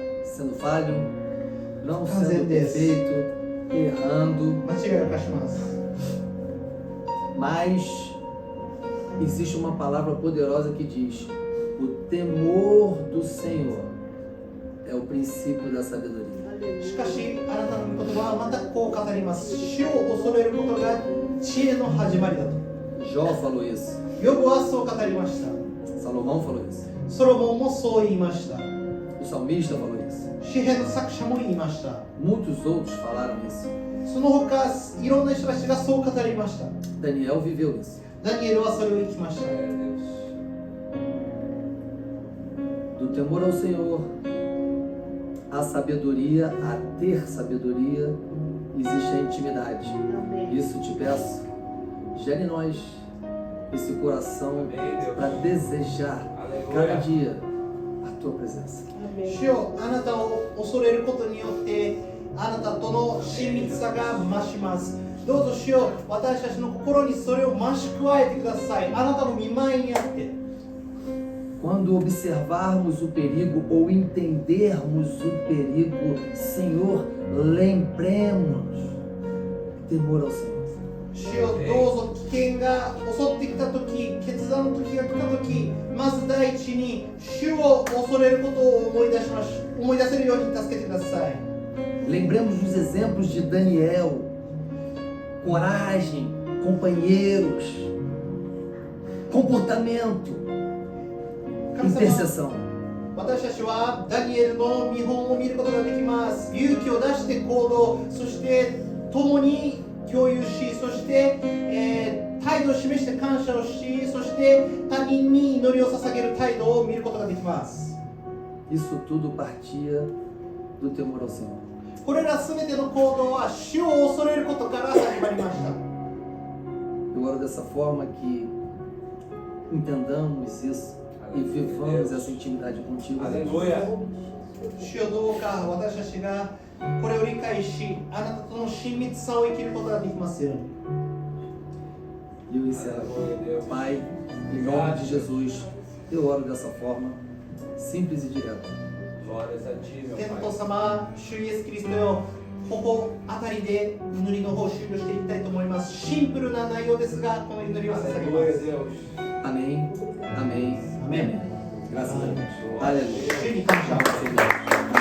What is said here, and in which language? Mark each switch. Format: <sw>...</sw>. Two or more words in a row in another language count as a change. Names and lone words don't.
<pt>Sendo falho, não sendo perfeito, errando,</pt> <ja>間違いを犯します。</ja> <pt>mas existe uma palavra poderosa que diz: o temor do Senhor é o princípio da sabedoria.</pt> <ja>しかしあなたの御言葉はまたこう語ります。主を恐れることが知恵の始まりだと。</ja> <pt>Jó falou isso,</pt> <ja>ヨブはそう語りました。</ja> <pt>Salomão falou isso,</pt> <ja>ソロモンもそう言いました。</ja> <pt>o salmista falou isso,</pt> <ja>詩篇の作者も言いました。</ja> <pt>muitos outros falaram isso.</pt> <ja>その他いろんな人たちがそう語りました。</ja> <pt>Daniel viveu isso.</pt> <ja>ダニエルはそれを生きました。</ja> <pt>Glória a Deus. Do temor ao Senhor, a sabedoria, a ter sabedoria, existe a intimidade. Isso te peço, gere em nós esse coração para desejar cada dia a tua presença.</pt> <ja>主よ、あなたを恐れることによってあなたとの親密さが増します。どうぞ主よ、私たちの心にそれを増し加えてください。あなたの御前にあって。</ja> <pt>Quando observarmos o perigo ou entendermos o perigo, Senhor, lembremos temor ao Senhor.</pt> <ja>主よ、どうぞ危険が襲ってきたとき、決断の時が来たとき、まず第一に主を恐れることを思い出せるように助けてください。</ja> <pt>Lembremos dos exemplos de Daniel, coragem, companheiros, comportamento, intercessão.</pt> <ja>私たちはダニエルの見本を見ることができます。勇気を出して行動、そして共に共有し、そして、態度を示して感謝をし、そして他人に祈りを捧げる態度を見ることができます。</ja> <pt>Isso tudo partia do temor ao Senhor.</pt> <ja>これらすべての行動は主を恐れることから始まりました。</ja> <pt>Eu oro dessa forma que entendamos isso e vivamos essa intimidade contigo. Aleluia.</pt> <ja>主よ、どうか私たちがこれを理解し、あなたとの親密さを生きることができますように。</ja> <pt>E eu encerro aqui. Pai, em nome de Jesus, eu oro dessa forma, simples e direta. Glórias a ti, meu</pt> <ja>天</ja> <pt>Pai.</pt> <ja>父様、主イエスキリストよ、ここあたりで祈りの方を終了していきたいと思います。シンプルな内容ですが、この祈りを捧げま</ja> <pt>Aleluia,</pt> <ja>す。</ja> <pt>Deus. Amém, amém, Amém. amém. Graças a Deus. Aleluia.</pt> <ja>主に感謝を。</ja>